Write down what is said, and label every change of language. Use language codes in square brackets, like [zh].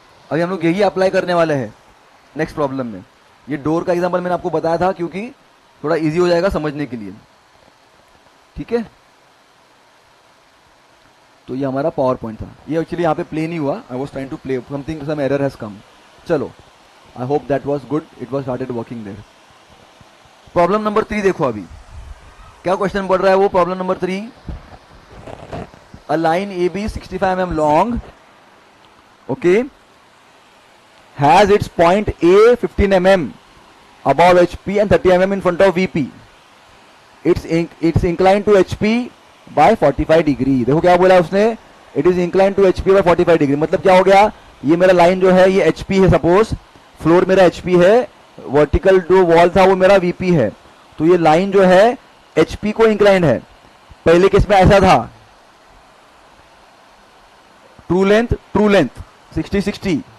[hi] अभी हम लोग यही अप्लाई करने वाले हैं नेक्स्ट प्रॉब्लम में। ये डोर का एग्जांपल मैंने आपको बताया था क्योंकि थोड़ा इजी हो जाएगा समझने के लिए, ठीक है। तो ये हमारा पावर पॉइंट था, ये एक्चुअली यहाँ पे प्ले नहीं हुआ, [en] I was trying to play something, some error has come. [hi] चलो, [en] I hope that was good, it was started working there. [hi] Problem number 3 देखो, अभी क्या क्वेश्चन पढ़ रहा है वो। [en] Problem number 3, a line A B 65 mm long, okay, has its point A 15 mm above HP and 30 mm in front of VP. It's inclined to HP by 45 degree. [hi] देखो क्या बोला उसने, [en] it is inclined to HP by 45 degree। [hi] मतलब क्या हो गया, ये मेरा लाइन जो है ये HP है, सपोज फ्लोर मेरा HP है, वर्टिकल जो वॉल था वो मेरा VP है, तो ये लाइन जो है HP को इंक्लाइंड है। पहले केस में ऐसा था, ट्रू लेंथ 60-60।